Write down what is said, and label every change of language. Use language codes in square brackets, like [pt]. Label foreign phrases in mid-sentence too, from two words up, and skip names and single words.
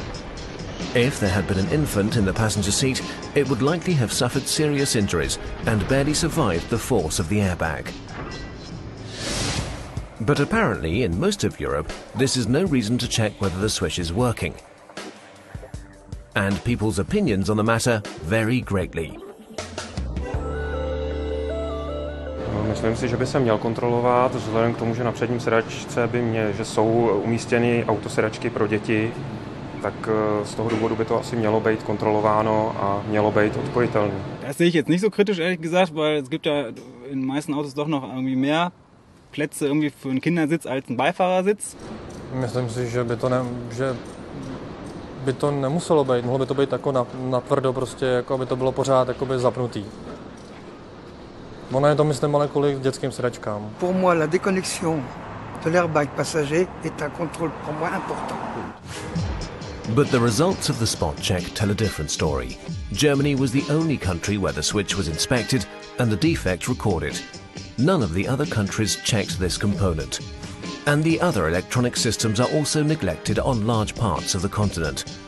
[en] If there had been an infant in the passenger seat, it would likely have suffered serious injuries and barely survived the force of the airbag. But apparently, in most of Europe, this is no reason to check whether the switch is working. And people's opinions on the matter vary greatly. [cs] Myslím si, že by se měl kontrolovat, vzhledem k tomu, že na předním sedačce že jsou umístěny autosedačky pro děti, tak z toho důvodu by to asi mělo být kontrolováno a mělo být odpojitelné. [de] Das sehe ich jetzt nicht so kritisch, ehrlich gesagt, weil es gibt ja in den meisten Autos doch noch irgendwie mehr Plätze irgendwie für einen Kindersitz als einen Beifahrersitz. [cs] Myslím si, že by to nemuselo být, mohlo by to být jako natvrdo, prostě, jako aby to bylo pořád jakoby zapnutý. Ono je to, myslím, ale kvůli dětským sedačkám. [fr] Pour moi, la déconnexion de l'airbag passager est un contrôle pour moi important. [en] But the results of the spot check tell a different story. Germany was the only country where the switch was inspected and the defect recorded. None of the other countries checked this component. And the other electronic systems are also neglected on large parts of the continent.